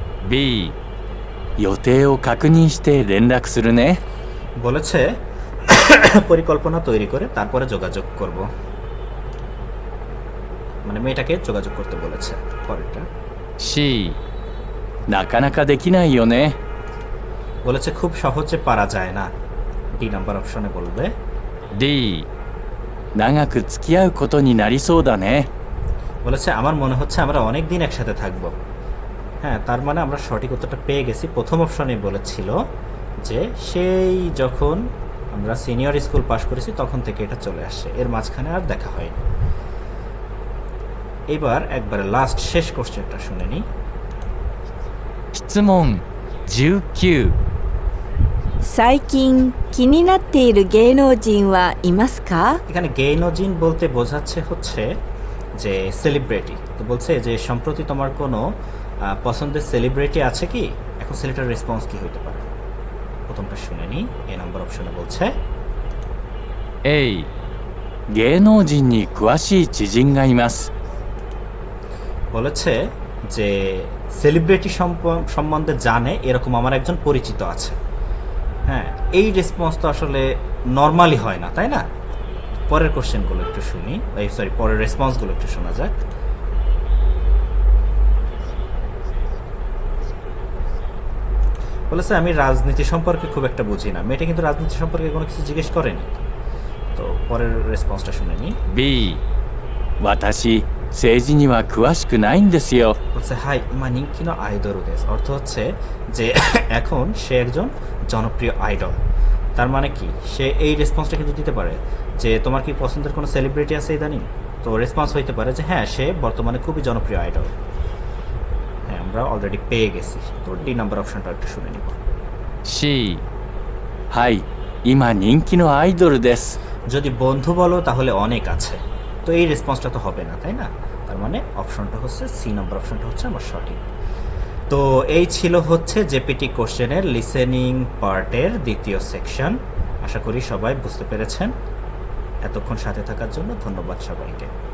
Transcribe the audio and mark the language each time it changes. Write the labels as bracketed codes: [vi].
[ja] B 予定を確認して連絡するね。 [bn] বলেছে পরিকল্পনা তৈরি করে তারপরে যোগাযোগ করব, মানে মেয়েটাকে যোগাযোগ করতে বলেছে। পরেরটা [ja] C なかなかできないよね。 [bn] বলেছে খুব সহজে পারা যায় না। ডি নাম্বার অপশনে বলবে। [ja] D 長く付き合うことになりそうだね。 [bn] বলেছে আমার মনে হচ্ছে আমরা অনেক দিন একসাথে থাকব। হ্যাঁ, তার মানে আমরা সঠিক উত্তরটা পেয়ে গেছি। প্রথম অপশনে বলেছিল যে সেই যখন আমরা সিনিয়র স্কুল পাশ করেছি তখন থেকে এটা চলে আসছে, এর মাঝখানে আর দেখা হয়নি। এবার একবারে লাস্ট শেষ কোশ্চেনটা শুনে নিই। [ja] 質問19。最近気になっている芸能人はいますか。 [bn] এখানে গেইনোজিন বলতে বোঝাচ্ছে হচ্ছে যে সেলিব্রিটি। তো বলছে যে সম্প্রতি তোমার কোনো পছন্দের সেলিব্রিটি আছে কি। এখন ছেলেটার রেসপন্স কি হইতে পারে? প্রথমটা শুনে নিই। এ নাম্বার অপশনে বলছে [ja] A 芸能人に詳しい知人がいます。 [bn] বলেছে যে সেলিব্রিটি সম্বন্ধে জানে এরকম আমার একজন পরিচিত আছে। হ্যাঁ, এই রেসপন্স তো আসলে নর্মালি হয় না, তাই না? পরের কোশ্চেনগুলো একটু শুনি, পরের রেসপন্সগুলো একটু শোনা যাক। বলেছে আমি রাজনীতি সম্পর্কে খুব একটা বুঝি না। মেয়েটা কিন্তু রাজনীতি সম্পর্কে কোনো কিছু জিজ্ঞেস করেনি। তো পরের রেসপন্সটা শুনে নিই। [ja] B 私政治には詳しくないんですよ。 [bn] বলছে [ja] হাই ইমা নিঙ্কিনো আইদোরু দেশ, [bn] অর্থ হচ্ছে যে এখন সে একজন জনপ্রিয় আইডল। তার মানে কি, সে এই রেসপন্সটা কিন্তু দিতে পারে যে তোমার কি পছন্দের কোনো সেলিব্রিটি আছে ইদানিং। তো রেসপন্স হইতে পারে যে হ্যাঁ, সে বর্তমানে খুবই জনপ্রিয় আইডল। হ্যাঁ, আমরা অলরেডি পেয়ে গেছি। তো ডি নাম্বার অপশনটা একটু শুনে নিব। [ja] C はい今人気のアイドルです。 [bn] যদি বন্ধু বলো তাহলে অনেক আছে, তো এই রেসপন্সটা তো হবে না, তাই না? তার মানে অপশনটা হচ্ছে সি নাম্বার অপশনটা হচ্ছে আমার সঠিক। তো এই ছিল হচ্ছে জেপিটি কোশ্চেনের লিসেনিং পার্টের দ্বিতীয় সেকশন। আশা করি সবাই বুঝতে পেরেছেন। এতক্ষণ সাথে থাকার জন্য ধন্যবাদ সবাইকে।